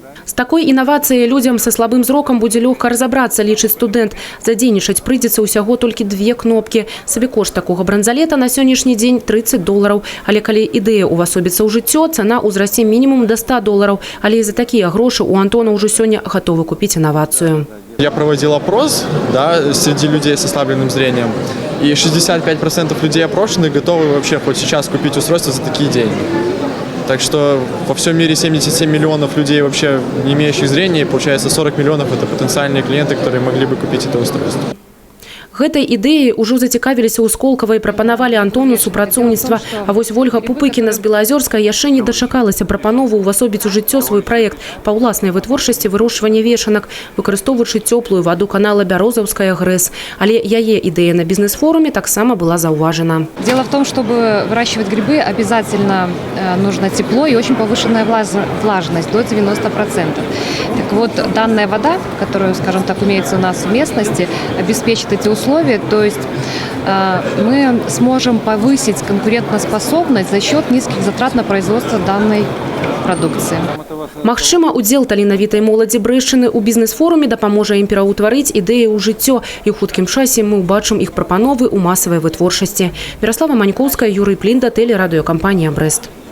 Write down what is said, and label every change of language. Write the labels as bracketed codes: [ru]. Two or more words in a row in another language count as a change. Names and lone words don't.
[be] З такой інавацыяй людзям са слабым зрокам будзе лёгка разабрацца, лічыць студэнт. Задзейнічаць прыйдзецца ўсяго толькі 2 кнопкі. Сабекошт такога бранзалета на сённяшні дзень $30. Але калі ідэя увасобіцца ў жыццё, цана ўзрасце мінімум до $100. Але за такія грошы у Антона ўжо сёння гатовы купіць інавацыю. [ru] Я проводил опрос, да, среди людей с ослабленным зрением, и 65% людей опрошенных готовы вообще хоть сейчас купить устройство за такие деньги. Так что во всем мире 77 миллионов людей вообще не имеющих зрения, и получается 40 миллионов – это потенциальные клиенты, которые могли бы купить это устройство. [be] Гэтай ідэяй ужо зацікавіліся ў Сколково і прапанавалі Антону супрацоўніцтва. А вось Вольга Пупыкіна з Белаазёрска яшчэ не дачакалася прапанову ўвасобіць у жыццё свой праект па ўласнай вытворчасці вырошчвання вешанак, выкарыстоўваючы цёплую ваду канала Бярозаўская ГРЭС. Але яе ідэя на бізнес-форуме таксама была заўважана. [ru] Дело в том, чтобы выращивать грибы, обязательно нужно тепло и очень повышенная влажность до 90%. Так вот, данная вода, которая, скажем так, имеется у нас в местности, обеспечит эти условия. То есть мы сможем повысить конкурентоспособность за счет низких затрат на производство данной продукции. [be] Магчыма, удзел таленавітай моладзі Брэшчыны ў бізнес-форуме дапаможа ім пераўтварыць ідэі ў жыццё, і ў хуткім часе мы ўбачым іх прапановы ў масавай вытворчасці. Міраслава Манькоўская, Юрый Плінда, тэлерадыёкампанія «Брэст».